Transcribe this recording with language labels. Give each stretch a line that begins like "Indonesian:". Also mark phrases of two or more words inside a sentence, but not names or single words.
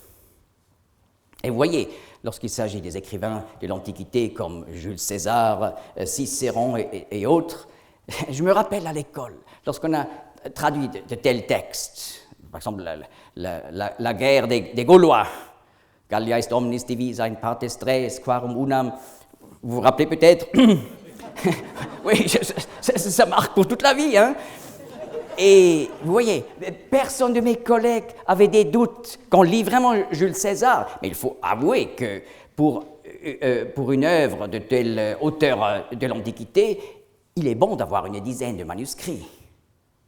French: Et vous voyez, lorsqu'il s'agit des écrivains de l'Antiquité comme Jules César, Cicéron et autres, je me rappelle à l'école, lorsqu'on a traduit de tels textes, par exemple la guerre des Gaulois,
Latin: Gallia est omnis divisa in partes tres, quarum unam,
French: vous vous rappelez peut-être? Oui, ça marque pour toute la vie, hein? Et vous voyez, personne de mes collègues avait des doutes qu'on lit vraiment Jules César, mais il faut avouer que pour une œuvre de tel auteur de l'Antiquité, il est bon d'avoir une dizaine de manuscrits.